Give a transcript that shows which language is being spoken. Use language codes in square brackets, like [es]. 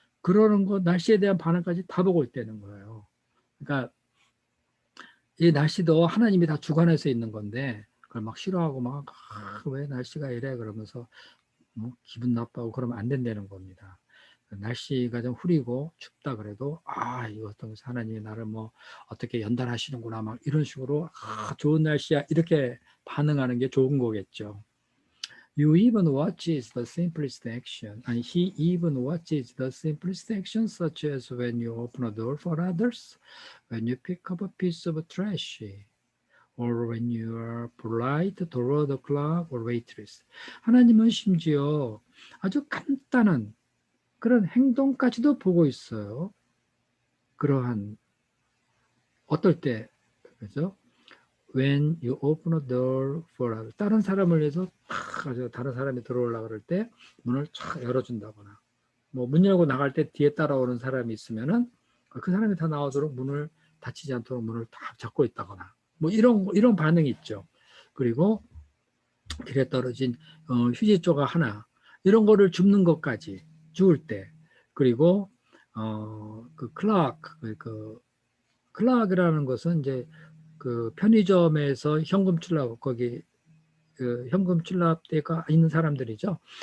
[ko] 그러는 거, 날씨에 대한 반응까지 다 보고 있다는 거예요. 그러니까 이 날씨도 하나님이 다 주관해서 있는 건데 그걸 막 싫어하고 막 왜 날씨가 이래 그러면서 기분 나빠하고 그러면 안 된다는 겁니다. 날씨가 좀 흐리고 춥다 그래도 이거 어떤 하나님이 나를 어떻게 연단하시는구나 막 이런 식으로 좋은 날씨야 이렇게 반응하는 게 좋은 거겠죠. [en] You even watches the simplest action, and he even watches the simplest action, such as when you open a door for others, when you pick up a piece of trash, or when you are polite toward the clerk or waitress. [ko] 하나님은 심지어 아주 간단한 그런 행동까지도 보고 있어요. 그러한 어떨 때, 그죠? [en] When you open a door for others. [ko] 다른 사람을 위해서 다른 사람이 들어오려고 그럴 때 문을 쫙 열어준다거나, 문 열고 나갈 때 뒤에 따라오는 사람이 있으면은 그 사람이 다 나오도록 문을 닫히지 않도록 문을 딱 잡고 있다거나, 이런 반응이 있죠. 그리고 길에 떨어진 휴지 조각 하나 이런 거를 줍는 것까지 주울 때 그리고 그 클락이라는 것은 이제 그 편의점에서 현금 출납 거기 그 현금 출납대가 있는 사람들이죠.